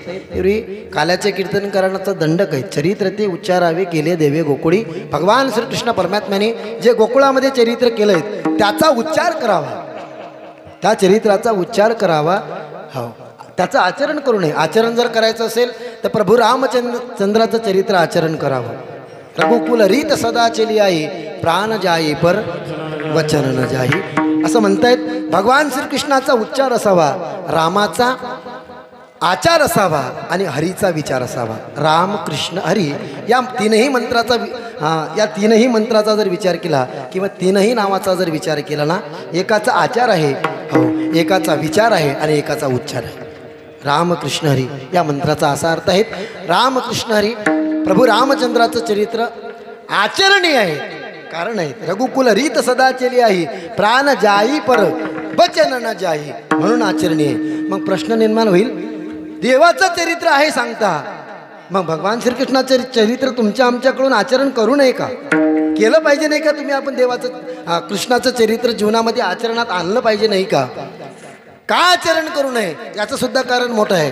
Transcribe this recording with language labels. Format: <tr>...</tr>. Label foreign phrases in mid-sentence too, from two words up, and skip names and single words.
<mr>एवढी काल्याचे कीर्तन करण्याचा दंडक आहे. चरित्र ते उच्चारावे केले देवे गोकुळी. भगवान श्रीकृष्ण परमात्म्याने जे गोकुळामध्ये चरित्र केलंय त्याचा उच्चार करावा, त्या चरित्राचा उच्चार करावा. हो, त्याचं आचरण करू नये. आचरण जर करायचं असेल तर प्रभू रामचंद्राचं चरित्र आचरण करावं.</mr> <hi>रघुकुल रीत सदा चली आई प्राण जाई पर वचन न जाई</hi> <mr>असं म्हणतायत. भगवान श्रीकृष्णाचा उच्चार असावा, रामाचा आचार असावा आणि हरीचा विचार असावा. राम कृष्ण हरी या तीनही मंत्राचा जर विचार केला किंवा तीनही नावाचा जर विचार केला ना, एकाचा आचार आहे, हो, एकाचा विचार आहे आणि एकाचा उच्चार आहे. राम कृष्ण हरी या मंत्राचा असा अर्थ आहे. राम कृष्ण हरी प्रभू रामचंद्राचं चरित्र आचरणीय आहे. कारण आहे</mr> <hi>रघुकुल रीत सदा चली आहे प्राण जाई पर वचन न जाई</hi> <mr>म्हणून आचरणीय. मग प्रश्न निर्माण होईल, देवाचं चरित्र आहे सांगता, मग भगवान श्रीकृष्णाचं चरित्र तुमच्या आमच्याकडून आचरण करू नये का? केलं पाहिजे नाही का? तुम्ही देवाचं कृष्णाचं चरित्र जीवनामध्ये आचरणात आणलं पाहिजे नाही का? का आचरण करू नये याचं सुद्धा कारण मोठं आहे.</mr>